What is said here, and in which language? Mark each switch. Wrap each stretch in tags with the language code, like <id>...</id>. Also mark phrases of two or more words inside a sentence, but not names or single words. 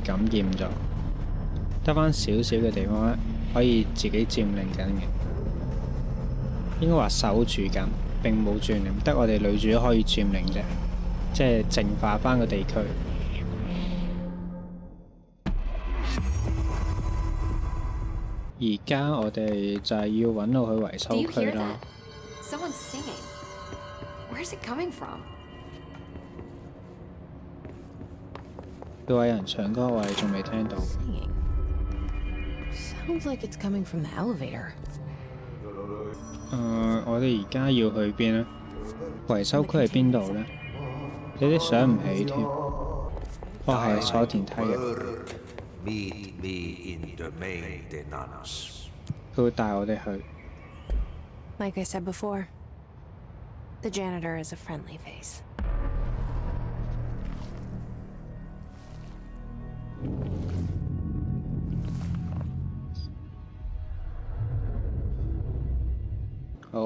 <yue>感染咗，得返少少嘅地方可以自己佔領緊嘅，應該話守住緊，並冇佔領，得我哋女主可以佔領啫，即係淨化返個地區。而家我哋就係要揾到去維修區啦。</yue> <en>Someone's singing. Where's it coming from?</en> <yue>佢話有人唱歌，我哋仲未聽到。</yue> <en>Sounds like it's coming from the elevator.</en> <yue>我哋而家要去邊呢？維修區係邊度呢？有啲想唔起添。係坐電梯嘅。佢會帶我哋去。</yue> <en>Like I said before, the janitor is a friendly face. Oh.</en>